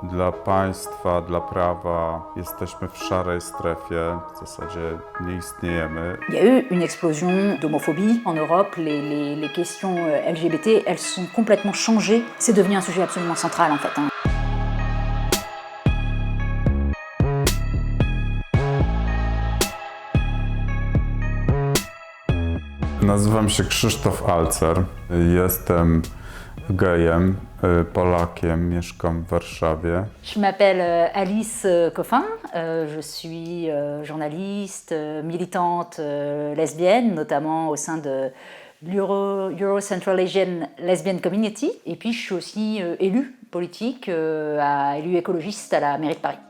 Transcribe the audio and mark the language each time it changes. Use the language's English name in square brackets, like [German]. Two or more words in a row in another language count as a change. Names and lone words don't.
[Polish] Dla państwa, dla prawa jesteśmy w szarej strefie, w zasadzie nie istniejemy. [French] Il y a eu une explosion d'homophobie en Europe. Les questions LGBT, elles sont complètement changées. C'est devenu un sujet absolument central en fait. [Polish] Nazywam się Krzysztof Alcer, jestem gejem, Polakiem, mieszkam w Warszawie. [French] Je m'appelle Alice Coffin, je suis journaliste, militante lesbienne, notamment au sein de l'Euro Central Asian Lesbian Community. Et puis je suis aussi élue politique, élue écologiste à la mairie de Paris.